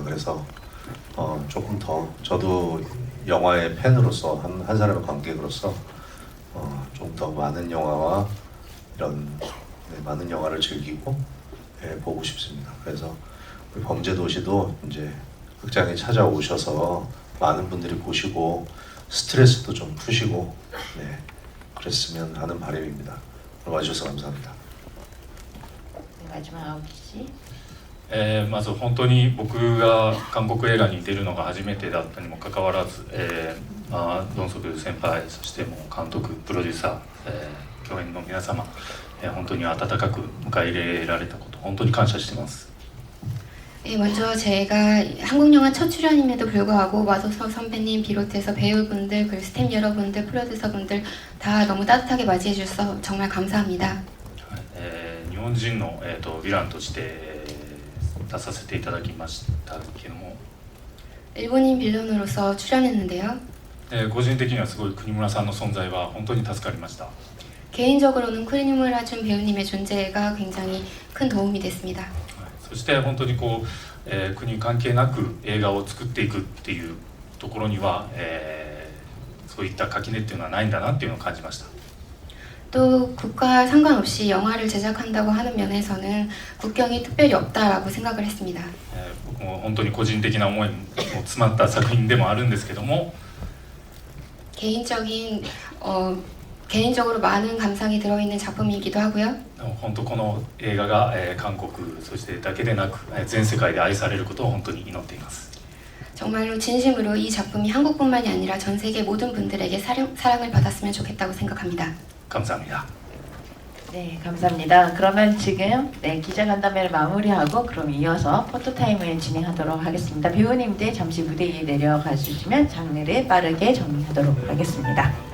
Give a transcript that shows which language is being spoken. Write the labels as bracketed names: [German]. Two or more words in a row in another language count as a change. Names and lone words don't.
[Korean] 그래서 조금 더 저도 영화의 팬으로서 한 사람의 관객으로서 좀 더 많은 영화와 이런 많은 영화를 즐기고 보고 싶습니다. 그래서 우리 범죄도시도 이제 극장에 찾아오셔서 많은 분들이 보시고 스트레스도 좀 푸시고 그랬으면 하는 바람입니다. 오늘 와주셔서 감사합니다. 네, 마지막 아오키 씨. [Japanese] まず本当に僕が韓国映画に出るのが初めてだったにもかかわらず、ドンソク先輩、そしてもう監督、プロデューサー、共演の皆様、本当に温かく迎え入れられたこと本当に感謝してます。 [Korean] 먼저 제가 한국 영화 첫 출연임에도 불구하고 마도서 선배님 비롯해서 배우분들, 그리고 스태프 여러분들, 프로듀서분들 다 너무 따뜻하게 맞이해 주셔서 정말 감사합니다. [Japanese] 日本人の、ヴィランとして出させていただきましたけども、 [Korean] 일본인 빌런으로서 출연했는데요. [Japanese] 個人的にはすごい国村さんの存在は本当に助かりました。 [Korean] 개인적으로는 쿠니무라 준 배우님의 존재가 굉장히 큰 도움이 됐습니다. [Japanese] そして本当にこう、国関係なく映画を作っていくっていうところには、そういった垣根っていうのはないんだなっていうのを感じました。 [Korean] 또 국가 상관없이 영화를 제작한다고 하는 면에서는 국경이 특별히 없다라고 생각을 했습니다. [Japanese] 僕も本当に個人的な思いも詰まった作品でもあるんですけども、 [Korean] 개인적으로 많은 감상이 들어있는 작품이기도 하고요. [Japanese] 本当この映画が、韓国そしてだけでなく全世界で愛されることを本当に祈っています。 [Korean] 정말로 진심으로 이 작품이 한국뿐만이 아니라 전 세계 모든 분들에게 사랑을 받았으면 좋겠다고 생각합니다. 감사합니다. 네, 감사합니다. 그러면 지금 기자간담회를 마무리하고 그럼 이어서 포토타임을 진행하도록 하겠습니다. 배우님들 잠시 무대 위에 내려가 주시면 장르를 빠르게 정리하도록 하겠습니다.